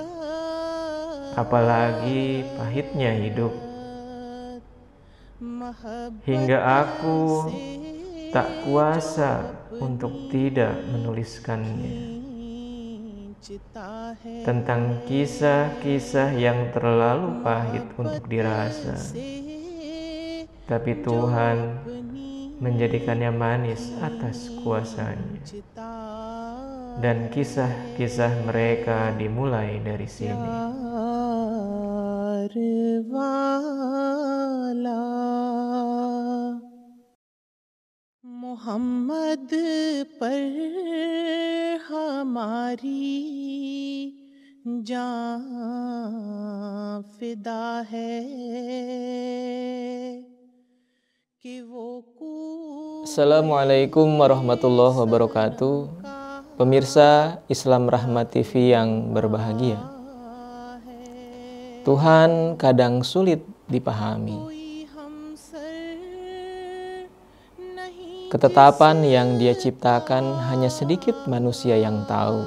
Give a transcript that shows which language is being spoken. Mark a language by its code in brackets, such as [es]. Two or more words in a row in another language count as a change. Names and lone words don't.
[id] apalagi pahitnya hidup, hingga aku tak kuasa untuk tidak menuliskannya tentang kisah-kisah yang terlalu pahit untuk dirasa, tapi Tuhan menjadikannya manis atas kuasanya. Dan kisah-kisah mereka dimulai dari sini. [hi] मोहम्मद पर हमारी जान फिदा है कि वो [ar] السلام عليكم ورحمة الله وبركاته. [id] Pemirsa Islam Rahmat TV yang berbahagia. Tuhan kadang sulit dipahami. Ketetapan yang Dia ciptakan hanya sedikit manusia yang tahu.